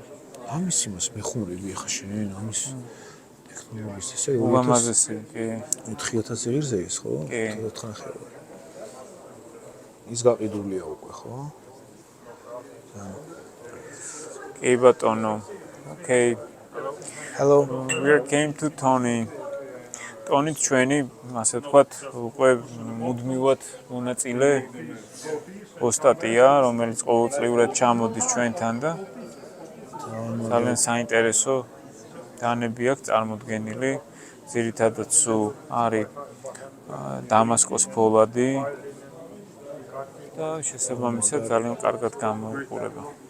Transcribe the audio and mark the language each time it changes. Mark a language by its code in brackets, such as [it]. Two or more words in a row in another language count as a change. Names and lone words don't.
[ka] ამის იმას მეხუმრები ახლა შენ, ამის ტექნოლოგიის ესე ულამაზესი, კი. 4000 ღირზე ის ხო? 4 ხევა. ის გაყიდულია უკვე, ხო? კი ბატონო. [en] Okay. Hello. We came to Tony. [ka] Tony ჩვენი, ასე ვთქვათ, უკვე მუდმივად მონაწილე ოსტატია, რომელიც ყოველწლიურად ჩამოდის ჩვენთან და ძალიან საინტერესო დანები აქვს წარმოდგენილი. ძირითადად სულ არის დამასკოს ფოლადი და შესაბამისად ძალიან კარგად გამოიყურება.